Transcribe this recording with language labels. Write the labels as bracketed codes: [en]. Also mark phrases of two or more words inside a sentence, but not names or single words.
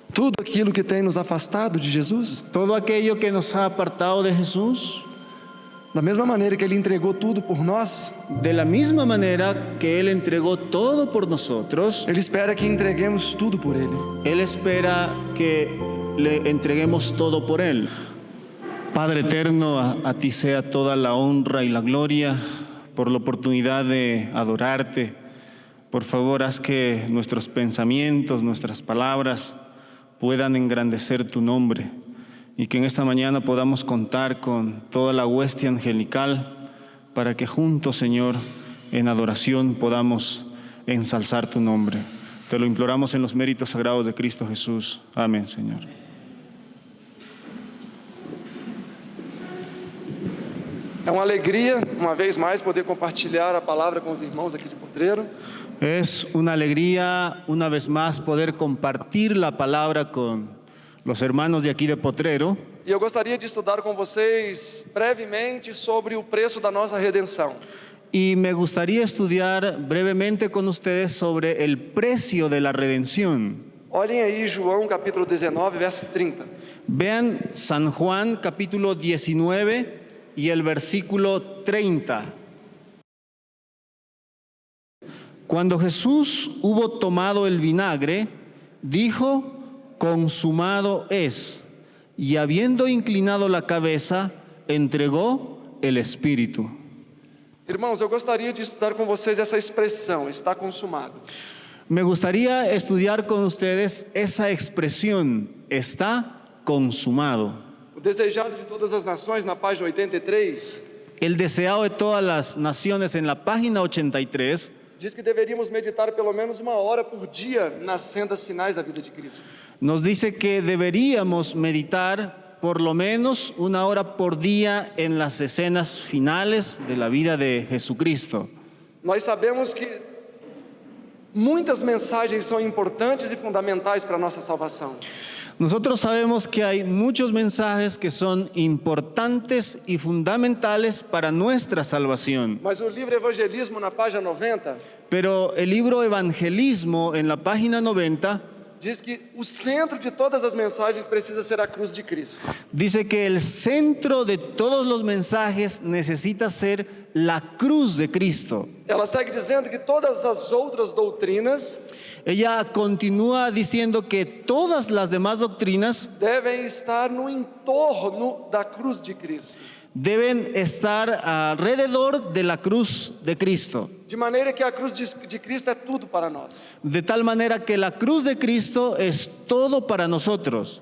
[pt] tudo aquilo que tem nos afastado de Jesus, [es] todo aquello que nos ha apartado de Jesús, [pt] da mesma maneira que Ele entregou tudo por nós, [es] de la misma manera que Él entregó todo por nosotros, [pt] Ele espera que entreguemos tudo por Ele. [es] Él espera que le entreguemos todo por Él. Padre eterno, a ti sea toda la honra y la gloria por la oportunidad de adorarte. Por favor, haz que nuestros pensamientos, nuestras palabras puedan engrandecer tu nombre y que en esta mañana podamos contar con toda la hueste angelical para que juntos, Señor, en adoración podamos ensalzar tu nombre. Te lo imploramos en los méritos sagrados de Cristo Jesús. Amén, Señor. [pt] É uma alegria, uma vez mais, poder compartilhar a palavra com os irmãos aqui de Potreiro. [es] Es una alegría, una vez más, poder compartir la palabra con los hermanos de aquí de Potrero. [pt] E eu gostaria de estudar com vocês brevemente sobre o preço da nossa redenção. [es] Y me gustaría estudiar brevemente con ustedes sobre el precio de la redención. [pt] Olhem aí João capítulo 19, verso 30. [es] Vean San Juan capítulo 19 y el versículo 30. Cuando Jesús hubo tomado el vinagre, dijo: consumado es. Y habiendo inclinado la cabeza, entregó el Espíritu. [pt] Irmãos, eu gostaria de estudar com vocês essa expressão, está consumado. [es] Me gustaría estudiar con ustedes esa expresión, está consumado. [pt] O desejado de todas as nações, na página 83, [es] El deseado de todas las naciones, en la página 83, [pt] diz que deveríamos meditar pelo menos 1 hora por dia nas sendas finais da vida de Cristo. [es] nos dice que deberíamos meditar por lo menos 1 hora por día en las escenas finales de la vida de Jesucristo. [pt] Nós sabemos que muitas mensagens são importantes e fundamentais para a nossa salvação. [es] Nosotros sabemos que hay muchos mensajes que son importantes y fundamentales para nuestra salvación. [pt] Mas o livro Evangelismo, na página 90, [es] Pero el libro Evangelismo, en la página 90, [pt] diz que o centro de todas as mensagens precisa ser a cruz de Cristo. [es] dice que el centro de todos los mensajes necesita ser la cruz de Cristo. [pt] Ela segue dizendo que todas as outras doutrinas [es] Ella continúa diciendo que todas las demás doctrinas [pt] devem estar no entorno da cruz de Cristo. [es] deben estar alrededor de la cruz de Cristo. [pt] De maneira que a cruz de Cristo é tudo para nós. [es] De tal manera que la cruz de Cristo es todo para nosotros.